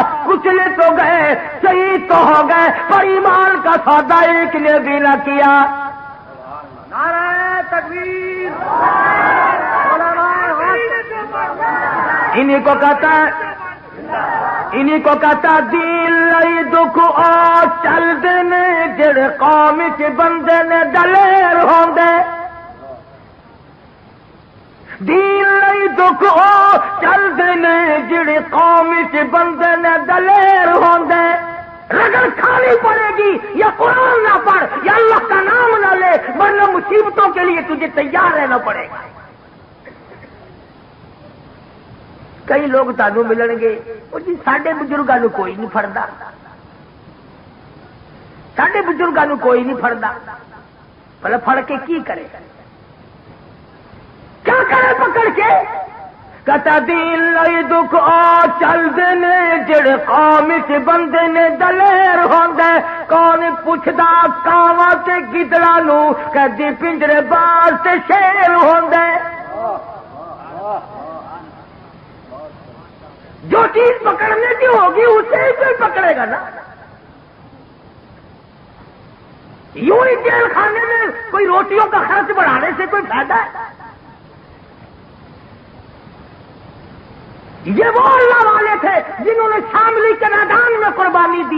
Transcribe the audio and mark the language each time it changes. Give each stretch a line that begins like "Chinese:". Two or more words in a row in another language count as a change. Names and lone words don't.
Urdu: کچلے تو گئے، شہید تو ہو گئے، پر ایمان کا سودا ایک نے بھی نہ کیا. نعرہ تکبیر. انہیں کو کہتا
Punjabi: دین لئی دکھ او چل دینے جڑے قوم چ بندے نے دلیر ہوندے. دین لئی دکھ او چل دینے جڑے قوم چ بندے نے دلیر ہوندے.
Urdu: رگڑ کھانی پڑے گی یا قرآن نہ پڑھ یا اللہ کا نام نہ لے، ورنہ مصیبتوں کے لیے تجھے تیار رہنا پڑے گا.
Punjabi: کئی لوگ تانوں ملن گے وہ جی ساڈے بزرگاں نوں کوئی نہیں پھڑدا، ساڈے بزرگاں نوں کوئی نہیں پھڑدا. بھلا پھڑ کے کی کرے؟
Urdu: کیا کرے پکڑ کے؟
Punjabi: کہتا دین لئی دکھ آ چل دینے جڑے قوم چ بندے نے دلیر ہوندے. کون پوچھدا کاواں تے گدڑاں نوں کدی پنجرے باز تے شیر ہوندے.
Urdu: جو چیز پکڑنے کی ہوگی اسے ہی کوئی پکڑے گا نا. یوں ہی جیل خانے میں کوئی روٹیوں کا خرچ بڑھانے سے کوئی فائدہ ہے؟ یہ وہ اللہ والے تھے جنہوں نے شاملی کے میدان میں قربانی دی.